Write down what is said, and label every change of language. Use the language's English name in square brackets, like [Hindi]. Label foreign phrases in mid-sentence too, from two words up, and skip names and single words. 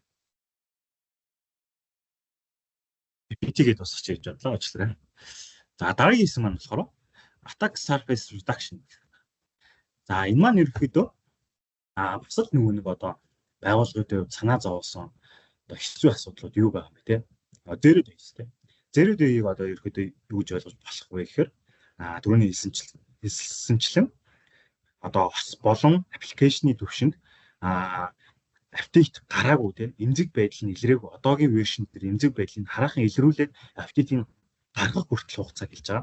[Mongolian] PPT-гээ дуусгачих гэж бодлоо уучлаарай. За дараагийн хэсэг маань болохоор [English] Attack Surface Reduction. [Mongolian] За энэ маань ерөөхдөө бусад нөгөө нэг одоо байгууллагуудын санаа зовоосон одоо хэцүү асуудлууд юу байгаа юм бэ те? [English] Zero Days те. Zero Day- [Mongolian] ийг одоо ерөөхдөө юу гэж ойлгож болох вэ гэхээр түрүүний хэлсэнчлэн одоо болон аппликейшны төвшөнд апдейт гараагүй те эмзэг байдал нь илрээгүй одоогийн вершн дээр эмзэг байдлыг хараахан илрүүлээд апдейтийг гаргах хүртэл хугацаа хэлж байгаа.